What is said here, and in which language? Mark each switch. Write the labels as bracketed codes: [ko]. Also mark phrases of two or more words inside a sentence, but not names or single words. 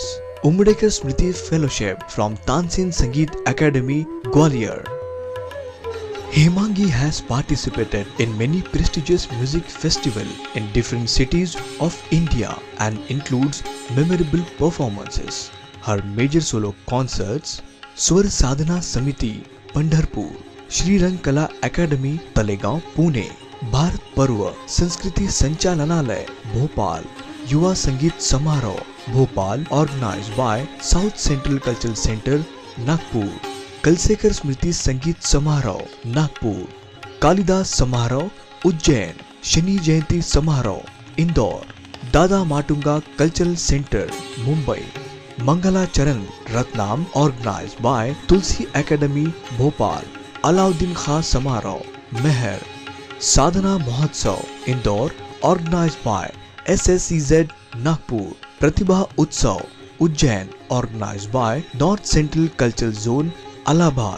[en] Umdekar Smriti Fellowship from Tansin Sangeet Academy, Gwalior. Hemangi has participated in many prestigious music festivals in different cities of India and includes memorable performances. Her major solo concerts: Swar Sadhana Samiti, Pandharpur, Shri Rang Kala Academy, Talegaon, Pune, Bharat Parva Sanskriti Sanchalanalaya, Bhopal, Yuva Sangeet Samaroh, Bhopal, organized by South Central Cultural Center, Nagpur. Kalsekar Smriti Sangeet Samaroh, Nagpur. Kalidas Samaroh, Ujjain. Shani Jayanti Samaroh, Indore. Dada Matunga Cultural Center, Mumbai. Mangala Charan Ratnam organized by Tulsi Academy Bhopal. Alauddin Khan Samaro Meher. Sadhana Mahotsav Indore organized by SSCZ Nagpur. Pratibha Utsav Ujjain organized by North Central Cultural Zone Allahabad.